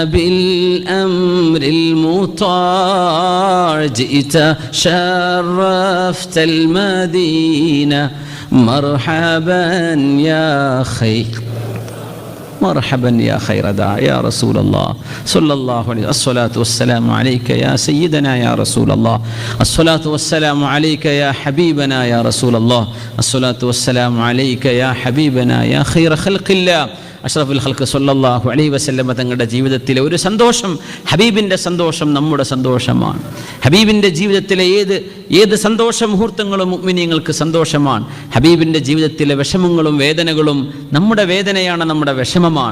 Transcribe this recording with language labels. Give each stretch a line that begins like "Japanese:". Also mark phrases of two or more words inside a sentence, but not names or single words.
Arabic: بالأمر المطاع جئت شرفت المدينة مرحبا يا خير مرحبا يا خير داع يا رسول الله صلى الله عليه وسلم. الصلاة والسلام عليك يا سيدنا يا رسول الله. الصلاة والسلام عليك يا حبيبنا يا رسول الله. الصلاة والسلام عليك يا حبيبنا يا خير خلق الله. أشرف الخلق صلى الله عليه وسلم
Malayalam: തങ്ങളുടെ ജീവിതത്തിലെ ഒരു സന്തോഷം, ഹബീബിൻ്റെ സന്തോഷം നമ്മുടെ സന്തോഷമാണ്. ഹബീബിൻ്റെ ജീവിതത്തിലെ ഏത് സന്തോഷ മുഹൂർത്തങ്ങളും മുഅ്മിനീങ്ങൾക്ക് സന്തോഷമാണ്. ഹബീബിൻ്റെ ജീവിതത്തിലെ വിഷമങ്ങളും വേദനകളും നമ്മുടെ വേദനയാണ്, നമ്മുടെ വിഷമമാണ്.